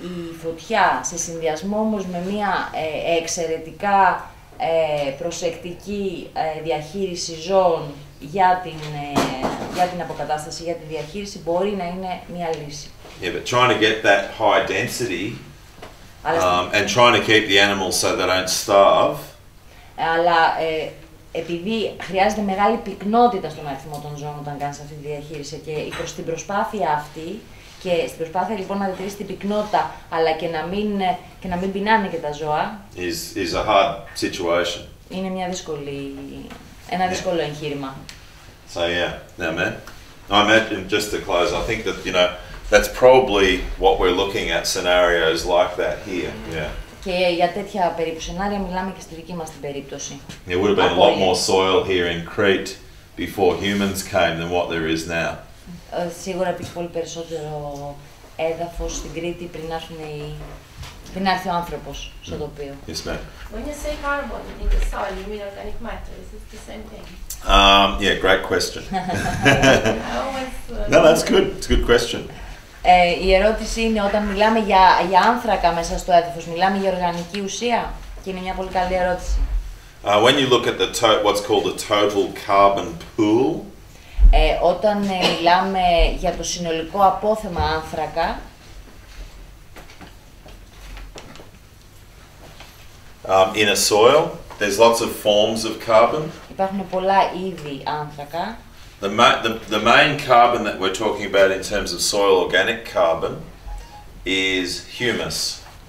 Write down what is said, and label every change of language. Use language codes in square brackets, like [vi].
[el] Η φωτιά σε συνδυασμό όμως με μια εξαιρετικά προσεκτική διαχείριση ζώων για την αποκατάσταση, για τη διαχείριση μπορεί να είναι μια λύση. [en] Yeah, but trying to get that high density and trying to keep the animals so they don't starve. [el] Αλλά επειδή χρειάζεται μεγάλη πυκνότητα στον αριθμό των ζώων όταν κάνεις αυτή τη διαχείριση και προς την προσπάθεια αυτή και στην προσπάθεια λοιπόν να διατηρήσει την πυκνότητα αλλά και να μην πεινάνε και τα ζώα [en] is a hard situation. [el] Είναι ένα δύσκολο εγχείρημα. [en] So yeah, now man, I imagine just to close, I think that that's probably what we're looking at, scenarios like that here. Yeah. [el] Και για τέτοια περίπου σενάρια μιλάμε και στη δική μας την περίπτωση. [en] There would have been a lot more soil here in Crete before humans came than what there is now. [el] Σίγουρα υπήρχε πολύ περισσότερο έδαφος στην Κρήτη πριν έρθει ο άνθρωπος στο τοπίο. [en] Yes, ma'am. When you say carbon in the soil, you mean organic matter? Is it the same thing? Yeah, great question. I always, No, that's good. It's a good question. [el] Η ερώτηση είναι, όταν μιλάμε για άνθρακα μέσα στο έδαφος, μιλάμε για οργανική ουσία? Και είναι μια πολύ καλή ερώτηση. [en] When you look at what's called the total carbon pool, [el] Όταν μιλάμε για το συνολικό απόθεμα άνθρακα, [en] in a soil, there's lots of forms of carbon. [el] υπάρχουν πολλά είδη άνθρακα. [en] The main carbon that we're talking about in terms of soil organic carbon is humus.